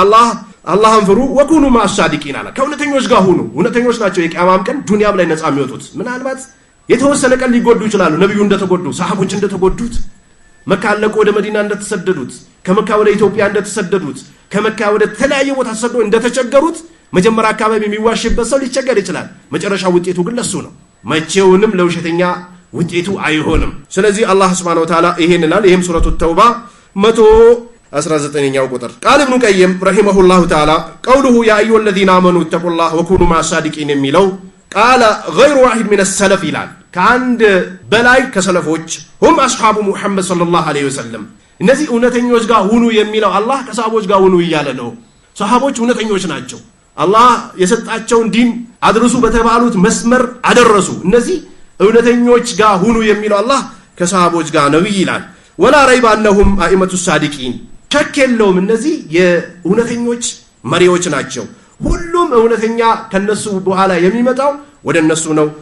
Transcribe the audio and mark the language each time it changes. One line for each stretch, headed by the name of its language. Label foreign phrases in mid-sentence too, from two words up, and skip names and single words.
Amharic: አላህን ፍሩ።
Arabic: وكونوا مع الصادقين
Amharic: አለ። ከእውነተኞች ጋር ሁኑ። እውነተኞች ናቸው የቂያማም ቀን ዱንያም ላይ ነፃ የሚወጡት። ምናልባት የተወሰነ ቀን ሊጎዱ ይችላሉ። ነብዩ እንደተጎዱ፣ ሰሃቦች እንደተጎዱት፣ መካ ለቆ ወደ መዲና እንደተሰደዱት፣ ከመካ ወደ ኢትዮጵያ እንደተሰደዱት፣ ከመካ ወደ ተለያየ ቦታ ተሰደው እንደተቸገሩት መጀመሪያ አካባቢ የሚዋሽበት ሰው ሊቸገር ይችላል። መጨረሻ ውጤቱ ግን ለሱ ነው። መቼውንም ለውሸተኛ ውጤቱ አይሆንም። ስለዚህ አላህ
Arabic: سبحانه وتعالى
Amharic: ይሄን ይላል። ይሄም ሱረቱ ተውባ 119ኛው ቁጥር።
Arabic: قال ابن القيم رحمه الله تعالى قوله يا أيها الذين آمنوا اتقوا الله وكونوا مع الصادقين የሚለው ቃለ غير واحد من السلف
Amharic: ይላል። ከአንድ በላይ ከሰለፎች
Arabic: هم اصحاب محمد صلى الله عليه وسلم
Amharic: እነዚህ እውነተኞች ጋር ሁኑ የሚለው አላህ ከሰሃቦች ጋር ሁኑ እያለ ነው። ሰሃቦች እውነተኞች ናቸው። አላህ የሰጣቸውን ዲን አድርሱ በተባሉት መስመር አደረሱ። እነዚህ እውነተኞች ጋር ሁኑ የሚለው አላህ ከሰሃቦች ጋር ነው ይላል።
Arabic: ولا ريب أنهم أئمة الصادقين
Amharic: ሸክ የለውም እነዚህ የእውነተኞች መሪዎች ናቸው። ሁሉም እውነተኛ ከነሱ በኋላ የሚመጣው ወደ እነሱ ነው